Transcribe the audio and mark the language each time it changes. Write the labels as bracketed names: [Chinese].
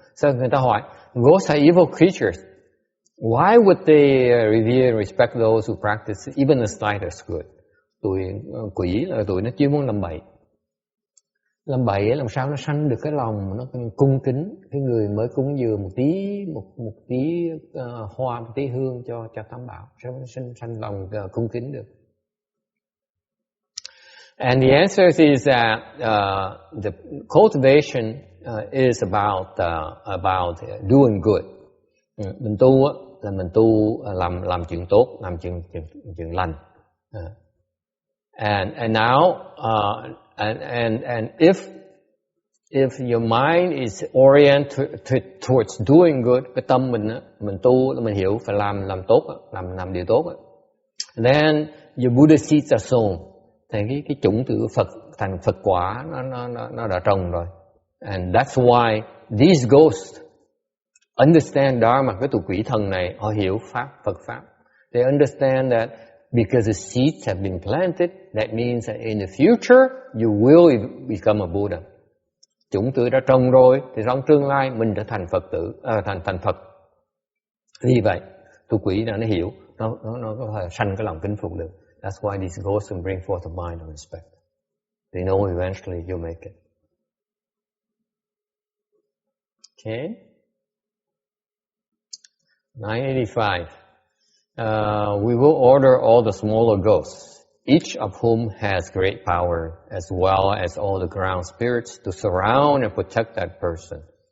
[Vietnamese] Sao người ta hỏi, [English] ghosts are evil creatures. Why would they revere and respect those who practice even the slightest good? [Vietnamese] Quỷ là tụi nó chuyên muốn làm bậy. Làm bậy làm sao nó sanh được cái lòng nó cung kính cái người mới cúng dường một tí hoa, một tí hương cho Tam Bảo, sao nó sanh lòng cung kính được? [English] And the answer is that the cultivation is about doing good. [Vietnamese] Mình tu là mình tu làm chuyện tốt, làm chuyện lành. [English] And now and if your mind is oriented towards doing good, [Vietnamese] cái tâm mình tu là mình hiểu phải làm tốt, làm điều tốt. [English] Then your Buddha seeds are sown. [Vietnamese] Thì cái chủng tử Phật thành Phật quả nó đã trồng rồi. [English] And that's why these ghosts understand Dharma. [Vietnamese] Cái tụi quỷ thần này họ hiểu pháp, Phật pháp. [English] They understand that because the seeds have been planted, that means that in the future you will become a Buddha. [Vietnamese] chủng tử đã trồng rồi thì trong tương lai mình trở thành Phật tử, thành Phật. Vì vậy tu quỷ nó hiểu, nó có thể sanh cái lòng kính phục được. [English] That's why these ghosts can bring forth a mind of respect. They know eventually you'll make it. Okay. 985. We will order all the smaller ghosts, each of whom has great power, as well as all the ground spirits, to surround and protect that person.